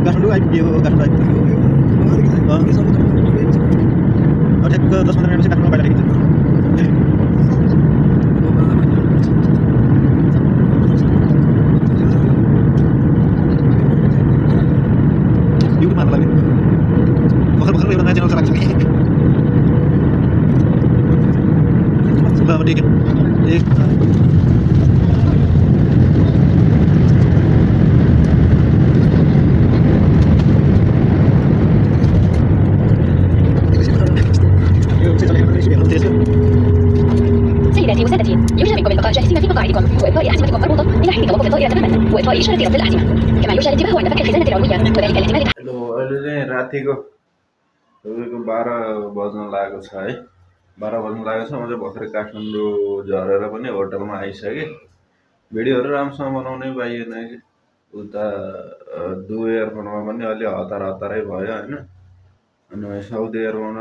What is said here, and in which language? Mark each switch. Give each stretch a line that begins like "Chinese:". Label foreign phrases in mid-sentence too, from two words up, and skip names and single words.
Nepali: आइपुग्यो काठमाडौँ आइपुग्यो ठ्याक्क 10-15 मिनट चाहिँ काठमाडौँ बाहिर देखिन्छ युट्युबमा हाल्नु लागि भर्खर एउटा नयाँ च्यानल चलाएको छ ल अब ठिक एक
Arabic: سيداتي وسادتي يرجى منكم البقاء جالسين في مقاعدكم وإبقاء أحزمتكم مربوطة إلى حين توقف الطائرة تماما وإطفاء إشارة ربط الأحزمة كما يرجى الانتباه عند فك الخزانة العلوية وذلك لاحتمال
Nepali: हेलो अहिले चाहिँ रातिको तपाईँको 12 बज्न लागेको छ है 12 बज्न लागेको छ म चाहिँ भर्खरै काठमाडौँ झरेर पनि होटलमा आइसकेँ भिडियोहरू राम्रोसँग बनाउनै पाइएन कि उता दु एयरपोर्टमा पनि अलि हतारै भयो होइन अनि साउथ एयरपोर्टमा